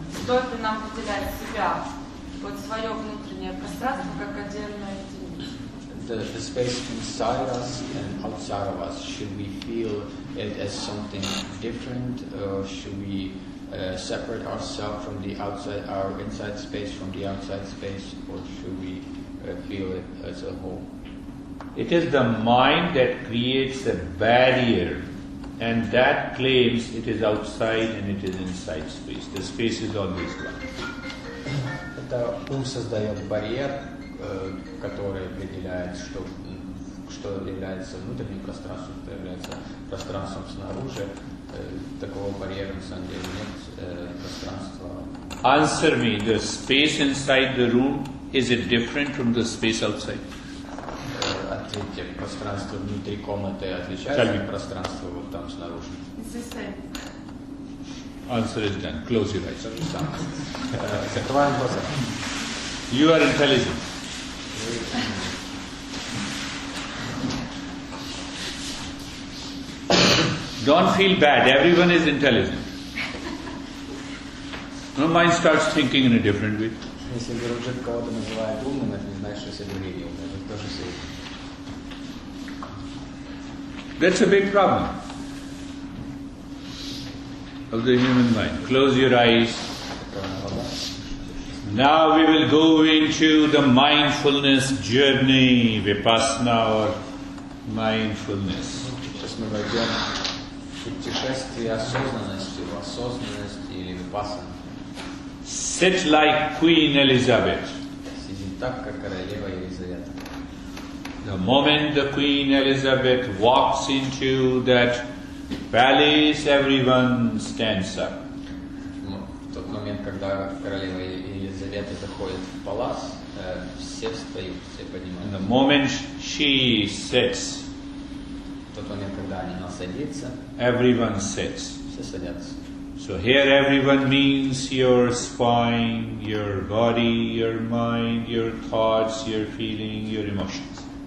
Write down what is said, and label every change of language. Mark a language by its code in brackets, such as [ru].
[ru] Стоит ли нам выделять себя, вот свое внутреннее пространство, как отдельную единицу? [en] The space inside us and outside of us, should we feel it as something different, or should we separate ourselves from the outside, our inside space from the outside space, or should we feel it as a whole? It is the mind that creates a barrier, and that claims it is outside and it is inside space. The space is always one. [ru] Это ум создает барьер, который определяет, что является внутренним пространством, что является пространством снаружи. Такого барьера на самом деле нет, пространства. [en] Answer me, the space inside the room, is it different from the space outside? [ru] Ответьте, пространство внутри комнаты отличается от пространства вот там снаружи? [en] Answer is done. Close your eyes. [ru] То же самое. Закрываем глаза. [en] You are intelligent. Don't feel bad. Everyone is intelligent. No, mind starts thinking in a different way. [ru] Если Гуруджи кого-то называет умным, это не значит, что все другие умные. Это тоже все. [en] That's a big problem of the human mind. Close your eyes. Now we will go into the mindfulness journey, vipassana or mindfulness. [ru] Сейчас мы войдем в путешествие осознанности, в осознанность или випассана. [en] Sit like Queen Elizabeth. [ru] Сидим так, как королева Елизавета. [en] The moment the Queen Elizabeth walks into that palace, everyone stands up. [ru] В тот момент, когда королева Елизавета заходит в палас, все встают, все поднимаются. [en] The moment she sits, [ru] В тот момент, когда она садится, [en] everyone sits. [ru] все садятся. [en] So here everyone means your spine, your body, your mind, your thoughts, your feeling, your emotions.